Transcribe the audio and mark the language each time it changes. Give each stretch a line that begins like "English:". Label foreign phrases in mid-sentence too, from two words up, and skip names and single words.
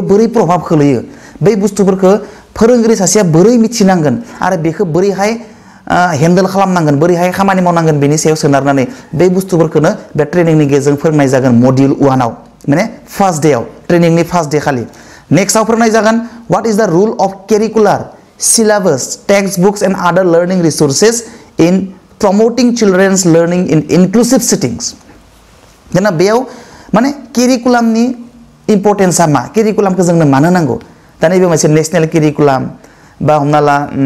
Bodo: बोरै प्रभाब खोलैयो बै बुस्थुफोरखौ फोरोंगिरि सासेया बोरै मिथिनांगोन आरो बेखौ बोरैहाय हेन्डेल खालामनांगोन बोरैहाय खामानि मावनांगोन बेनि सायाव सोनारनानै बे बुस्थुफोरखौनो बे ट्रेनिंनि गेजेरजों फोरोंनाय जागोन मडिउल 1 आव माने फार्स्ट डेआव ट्रेनिंनि
English: first day
Bodo: खालि नेक्स्टआव फोरोंनाय जागोन
English: what is the rule of curricular syllabus text books and other learning resources in promoting children's learning in inclusive settings
Bodo: जोंना बेयाव माने केरिकुलामनि इम्पर्टेन्सआ मा केरिकुलामखौ जोंनो मानो नांगौ दा नैबे मोनसे
English: national curriculum
Bodo: बा हमना ला